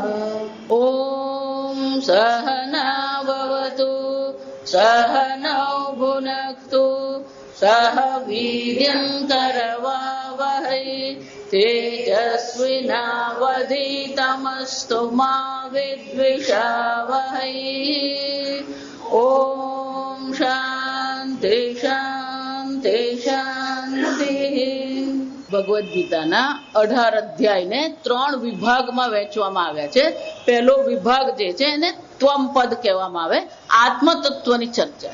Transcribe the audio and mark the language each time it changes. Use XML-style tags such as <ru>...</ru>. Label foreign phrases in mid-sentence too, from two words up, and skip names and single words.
<sa>ॐ सहना भवतु सहनौ भुनक्तु सह वीर्यं करवावहै तेजस्विनावधीतमस्तु मा विद्विषावहै। ॐ शांति शांति शांति।</sa> <gu>ભગવદ્ ગીતાના 18 અધ્યાયને 3 વિભાગમાં વહેંચવામાં આવ્યા છે। પહેલો વિભાગ જે છે એને ત્વમ પદ કહેવામાં આવે, આત્મ તત્વની ચર્ચા।</gu>